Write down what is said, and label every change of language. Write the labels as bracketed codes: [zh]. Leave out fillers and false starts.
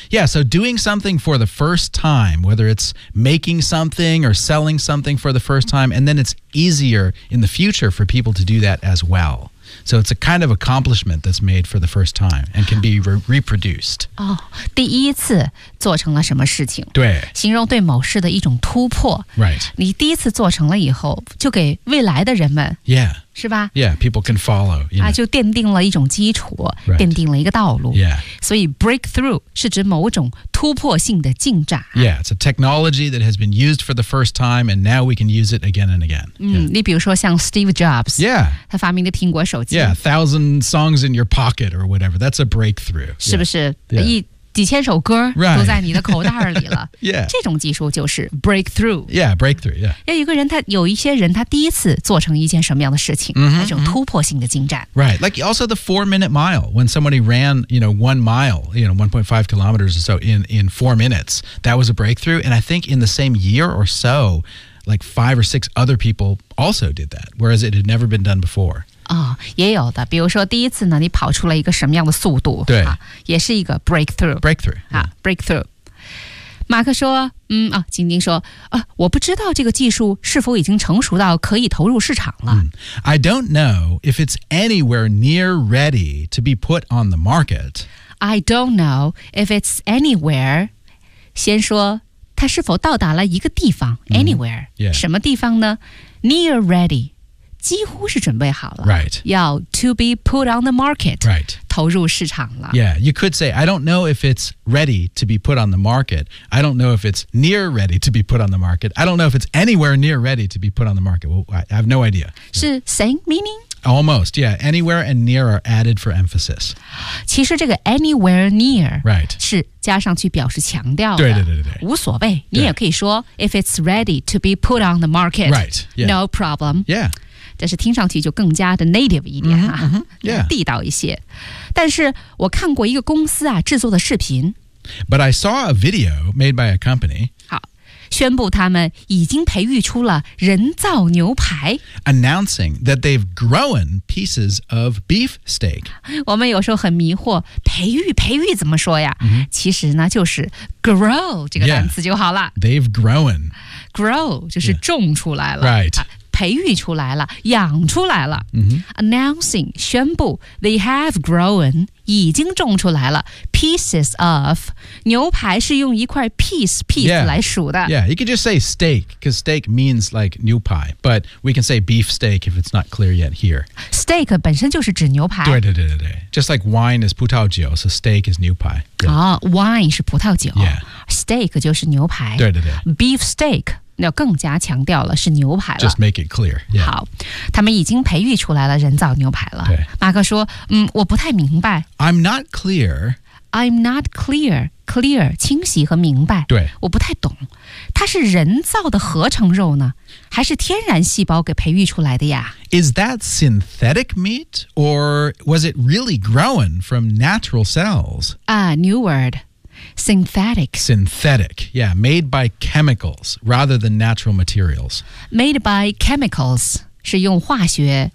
[en] Yeah, so doing something for the first time, whether it's making something or selling something for the first time, and then it's easier in the future for people to do that as well. So it's a kind of accomplishment that's made for the first time and can be reproduced. [zh] 哦，第一次做成了什么事情？对，形容对某事的一种突破。 [en] Right. [zh] 你第一次做成了以后，就给未来的人们。 [en] Yeah. [zh] 是吧 [en] ？Yeah, people can follow. You know. [zh] 啊，就奠定了一种基础， [en] right. [zh] 奠定了一个道路。 [en] Yeah. [zh] 所以 breakthrough 是指某种突破性的进展。 [en] Yeah, it's a technology that has been used for the first time, and now we can use it again and again.、 [zh] yeah. 你比如说像 Steve Jobs. [en] Yeah. [zh] 他发明的苹果手机。 [en] Yeah, 1,000 songs in your pocket or whatever. That's a breakthrough. [zh] 是不是？ [en] Yeah. [zh] 几千首歌都在你的口袋里了。 [en] Right. yeah. [zh] 这种技术就是 breakthrough. [en] Yeah, breakthrough, yeah. [zh] 要一个人他有一些人他第一次做成一件什么样的事情、 mm-hmm. 这种突破性的进展。 [en] Right, like also the 4-minute mile, when somebody ran, you know, 1 mile, you know, 1.5 kilometers or so in 4 minutes, that was a breakthrough. And I think in the same year or so, like 5 or 6 other people also did that, whereas it had never been done before. [zh] 哦，也有的，比如说第一次呢，你跑出了一个什么样的速度？对，啊，也是一个 breakthrough。 [en] breakthrough 啊，yeah. breakthrough。 [zh] 马克说，嗯啊，晶晶说，啊，我不知道这个技术是否已经成熟到可以投入市场了。 Mm. [en] I don't know if it's anywhere near ready to be put on the market. I don't know if it's anywhere. [zh] 先说它是否到达了一个地方 [en] ，anywhere，、 mm. yeah. [zh] 什么地方呢 ？ [en] Near ready， [zh] 几乎是准备好了。 [en] Right. 要 to be put on the market. Right. [zh] 投入市场了。 [en] Yeah, you could say, I don't know if it's ready to be put on the market. I don't know if it's near ready to be put on the market. I don't know if it's anywhere near ready to be put on the market. Well, I have no idea. 是 same meaning? Almost, yeah. Anywhere and near are added for emphasis. [zh] 其实这个 anywhere near、 [en] right. [zh] 是加上去表示强调的。对对对对。无所谓。你也可以说 [en] if it's ready to be put on the market. Right.、Yeah. No problem. Yeah. [zh] 但是听上去就更加的 native 一点哈、啊 mm-hmm, [en] yeah. [zh] 地道一些。但是我看过一个公司啊制作的视频。 [en] But I saw a video made by a company. [zh] 好，宣布他们已经培育出了人造牛排。 [en] Announcing that they've grown pieces of beef steak. [zh] 我们有时候很迷惑，培育培育怎么说呀、 mm-hmm. 其实呢就是 grow 这个单词就好了。 [en] Yeah, they've grown. [zh] Grow 就是种出来了。 [en] Yeah. Right. [zh] 培育出来了，养出来了。 Mm-hmm. [en] Announcing [zh] 宣布 [en] ，they have grown [zh] 已经种出来了 [en] pieces of [zh] 牛排是用一块 [en] piece yeah, [zh] 来数的。 [en] Yeah, you could just say steak because steak means like 牛排 but we can say beef steak if it's not clear yet here. [zh] Steak 本身就是指牛排。对对对对对 [en] ，just like wine is 葡萄酒 ，so steak is 牛排。 [zh] 啊、oh, ，wine 是葡萄酒 [en] ，yeah，steak [zh] 就是牛排。对对对 [en] ，beef steak。 [zh] 要更加强调了是牛排了 [en] Just make it clear、yeah. [zh] 好他们已经培育出来了人造牛排了对马克说嗯，我不太明白 [en] I'm not clear [zh] clear 清晰和明白对我不太懂它是人造的合成肉呢还是天然细胞给培育出来的呀 [en] Is that synthetic meat or was it really grown from natural cells new wordSynthetic, yeah, made by chemicals rather than natural materials. Made by chemicals [zh] 是用化学